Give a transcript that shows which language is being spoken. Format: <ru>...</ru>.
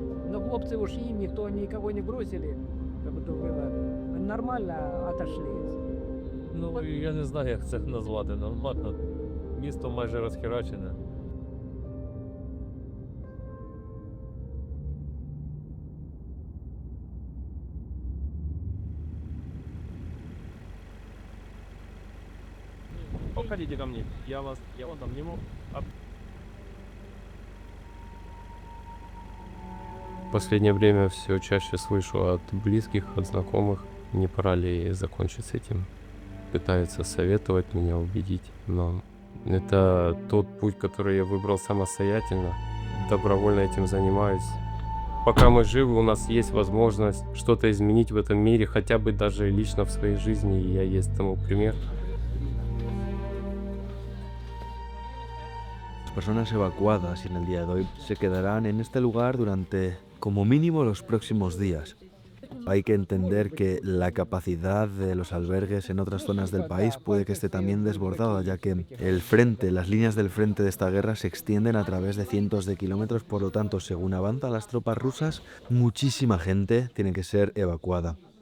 <ru>Но хлопцы ушли, никто никого не бросили. Как это было. Нормально отошли.</ru> <uk>Ну, я не знаю, як це назвати. Нормально. Місто майже розхерачене.</uk> <ru>Подходите ко мне, я вас обниму. В последнее время все чаще слышу от близких, от знакомых, не пора ли закончить с этим. Пытаются советовать меня, убедить, но это тот путь, который я выбрал самостоятельно, добровольно этим занимаюсь. Пока мы живы, у нас есть возможность что-то изменить в этом мире, хотя бы даже лично в своей жизни, и я есть тому пример.</ru> <es>Las personas evacuadas en el día de hoy se quedarán en este lugar durante como mínimo los próximos días. Hay que entender que la capacidad de los albergues en otras zonas del país puede que esté también desbordada, ya que las líneas del frente de esta guerra se extienden a través de cientos de kilómetros, por lo tanto, según avanzan las tropas rusas, muchísima gente tiene que ser evacuada.</es>